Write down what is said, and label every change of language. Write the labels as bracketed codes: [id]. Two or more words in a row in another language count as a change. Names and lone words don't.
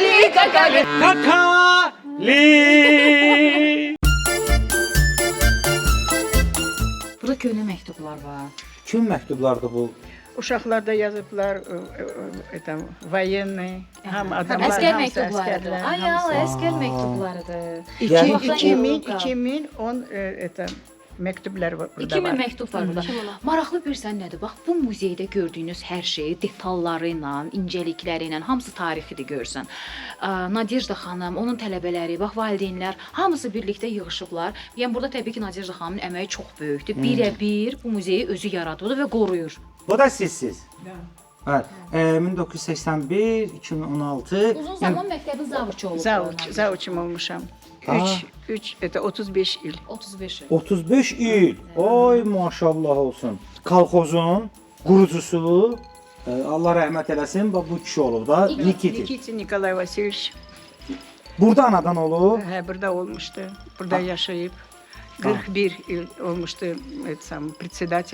[az] kakali. Kakali. Burada köhnə məktublar var. Kim məktublardır bu? Uşaqlarda yazıblar, [ru] это, военные, [az] ham adamlar, Əskər hamısı məktublarıdır. əsgərlər, Ay, hamısı. əskər məktublarıdır. Yəni 2010 это, məktublar var burada 2000 var. məktub var burada. Maraqlı bilirsən nədir? Bax, bu muzeydə gördüyünüz hər şey detalları ilə, incəlikləri ilə hamısı tarixidir görsən. Nadejda xanım, onun tələbələri, bax valideynlər hamısı birlikdə yığılışıblar. Yəni burada təbii ki, Nadejda xanımın əməyi çox böyükdür. Birə-bir bu muzeyi özü yaradır və qoruyur. Bu da sizsiz. Bəli. 1981, 2016. Uzun zaman məktəbin zavuçu olub. Zavuçum olmuşam. Aa. 3, это 35 il. 35 il. 35 il. Oy maşallah olsun. Kolxozun qurucusu Allah rəhmət eləsin, bax bu kişi olub da Nikitin. Nikitin Nikolay Vasilievich. Burada anadan olub. Burada olmuştu. Burada yaşayıp 41 il olmuştu председатель.